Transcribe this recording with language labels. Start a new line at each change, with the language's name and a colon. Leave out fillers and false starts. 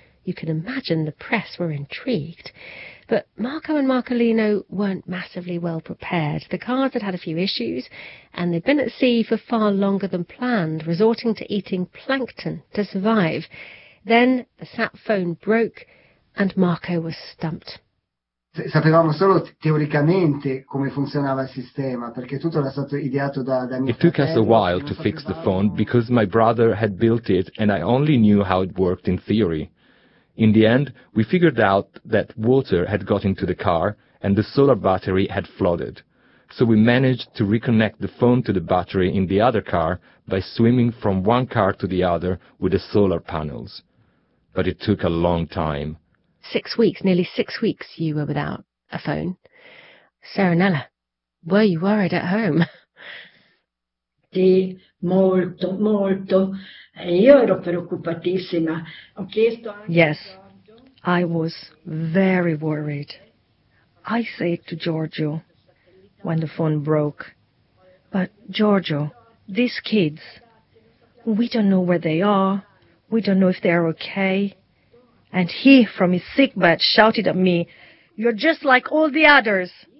English: You can imagine the press were intrigued. But Marco and Marcolino weren't massively well prepared. The cars had had a few issues, and they'd been at sea for far longer than planned, resorting to eating plankton to survive. Then the sat phone broke, and Marco was stumped.
Italian: Sapevamo solo teoricamente come funzionava il sistema, perché tutto era stato ideato da mio fratello.
English: It took us a while to fix the phone, because my brother had built it, and I only knew how it worked in theory. In the end, we figured out that water had got into the car and the solar battery had flooded. So we managed to reconnect the phone to the battery in the other car by swimming from one car to the other with the solar panels. But it took a long time. 6 weeks, nearly 6 weeks you were without a phone. Serenella, were you worried at home?
Italian: Sì, molto, molto. Io ero preoccupatissima. Ho chiesto anche.
English: Yes, I was very worried. I said to Giorgio when the phone broke, but Giorgio, these kids, we don't know where they are. We don't know if they're okay. And he, from his sickbed, shouted at me, "You're just like all the others.